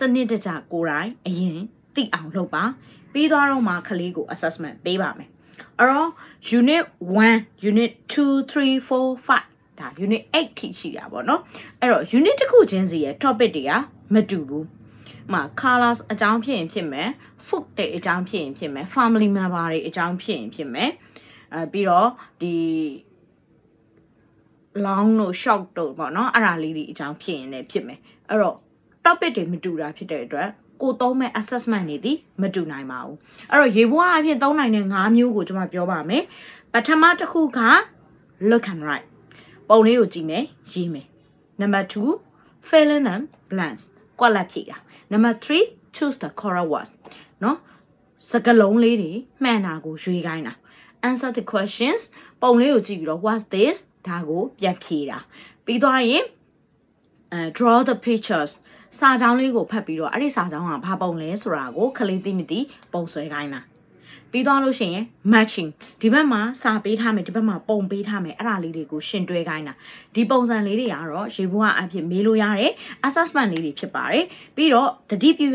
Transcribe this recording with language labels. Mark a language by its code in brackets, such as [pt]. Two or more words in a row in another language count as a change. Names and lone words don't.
[my] နစ်တကျကိုယ်တိုင်အရင်သိအောင်လုပ်ပါပြီးသွားတော့မှခလေးကို assessment ပေးပါမယ်အဲ့တော့ unit 1 unit 2 3 4 5ဒါ unit 8ထိရှိတာပေါ့နော်အဲ့တော့ unit တစ်ခုချင်းစီရဲ့ topic တွေကမတူဘူးဥပမာ colors အကြောင်းဖြစ်ရင်ဖြစ်မယ် food တွေအကြောင်းဖြစ်ရင်ဖြစ်မယ် [en] family member [my] တွေအကြောင်းဖြစ်ရင်ဖြစ်မယ်ပြီးတော့ဒီ long တို့ short တို့ပေါ့နော်အဲ့ဒါလေးတွေအကြောင်းဖြစ်ရင်လည်းဖြစ်မယ်အဲ့တော့ topic တွေမတူတာဖြစ်တဲ့အတွက်ကိုသုံးမဲ့ assessment တွေဒီမတူနိုင်ပါဘူးအဲ့တော့ရေဘွားအဖြစ်သုံးနိုင်တဲ့5မျိုးကိုကျွန်မပြောပါမယ်ပထမတစ်ခုက [en] look and write [my] ပုံလေးကိုကြည့်မယ်ရေးမယ် [en] number 2 fill in the blanks [my] ကွက်လက်ဖြည့်တာ [en] number 3 choose the correct words [my] เนาะစကားလုံးလေးတွေမှန်တာကိုရွေးခိုင်းတာ [en] answer the questions [my] ပုံလေးကိုကြည့်ပြီးတော့ [en] what's this [my] ဒါကိုပြန်ဖြေတာပြီးသွားရင် [en] draw the pictures [my] စာကြောင်းလေးကိုဖတ်ပြီးတော့အဲ့ဒီစာကြောင်းကဘာပုံလဲဆိုတာကိုခလေးသိမသိပုံဆွဲခိုင်းတာပြီး သွားလို့ရှိရင် matching ဒီဘက်မှာစာပေးထားမယ်ဒီဘက်မှာပုံပေးထားမယ်အဲ့ဒါလေးတွေကိုရှင်းတွဲခိုင်းတာဒီပုံစံလေးတွေကတော့ရေဘွားအဖြစ်မေးလို့ရတဲ့ assessment လေးတွေဖြစ်ပါတယ်ပြီးတော့တတိပြု